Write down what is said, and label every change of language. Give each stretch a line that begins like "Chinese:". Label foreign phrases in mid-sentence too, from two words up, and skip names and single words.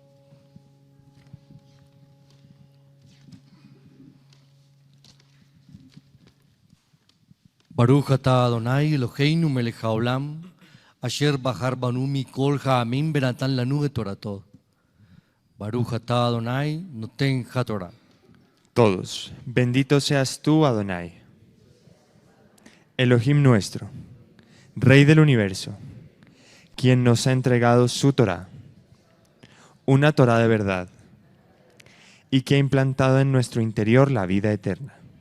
Hebrew: ברוך אתה אדוני אלוהינו מלך העולם אשר בחר בנו מכל העמים ונתן לנו את תורתו. ברוך אתה אדוני נותן התורה.
Spanish: Todos, bendito seas tú, Adonai, Elohim nuestro, Rey del universo, quien nos ha entregado su Torá, una Torá de verdad, y que ha implantado en nuestro interior la vida eterna.